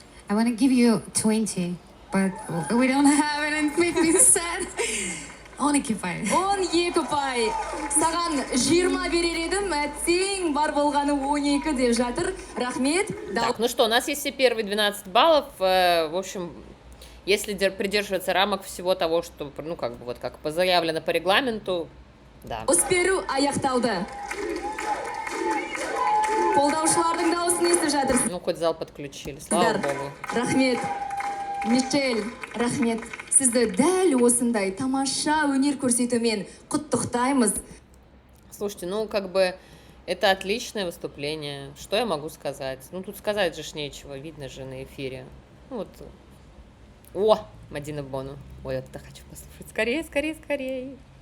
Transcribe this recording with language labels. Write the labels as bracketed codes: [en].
[en] I want to give you 20, but we don't have it and make me sad. [kk] 12 пай. 12 пай. Саған 20 берер едім, әттең бар болғаны 12 деп жатыр. Рахмет. [ru] Так, ну что, у нас есть все первые 12 баллов. В общем, если придерживаться рамок всего того, что, ну, как бы, вот как заявлено по регламенту, да. [kk] Дауыс беру аяқталды. Қолдаушылардың дауысын естіп жатырсыз. [ru] Ну, хоть зал подключили, слава богу. [kk] Рахмет. Мишель, рахмет. Сізді дәл осындай тамаша өнер көрсетумен құттықтаймыз. [ru] Слушайте, ну, как бы, это отличное выступление. Что я могу сказать? Ну, тут сказать же ж нечего, видно же на эфире. Ну, вот. О, Мадина Бону. Ой, я туда хочу послушать. Скорее, скорее, скорее.